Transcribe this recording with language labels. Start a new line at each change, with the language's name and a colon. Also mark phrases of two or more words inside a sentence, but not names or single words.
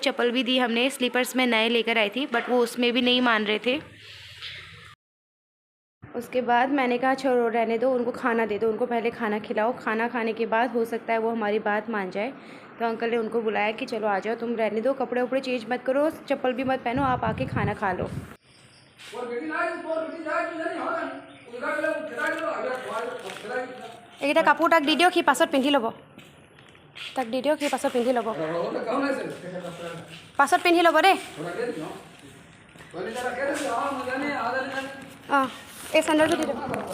Hindi: चप्पल भी दी हमने, स्लीपर्स में नए लेकर आई थी, बट वो उसमें भी नहीं मान रहे थे। उसके बाद मैंने कहा छोड़ो रहने दो, उनको खाना दे दो, उनको पहले खाना खिलाओ, खाना खाने के बाद हो सकता है वो हमारी बात मान जाए। तो अंकल ने उनको बुलाया कि चलो आ जाओ, तुम रहने दो, कपड़े उपड़े चेंज मत करो, चप्पल भी मत पहनो, आप आके खाना खा लो।
Assamese: এইকেইটা কাপোৰ তাক দি দিয়ক, সি পাছত পিন্ধি ল'ব। তাক দি দিয়ক, সি পাছত পিন্ধি ল'ব, পাছত পিন্ধি ল'ব দেই। অঁ এই চেণ্ডেলটো দি দিয়ক।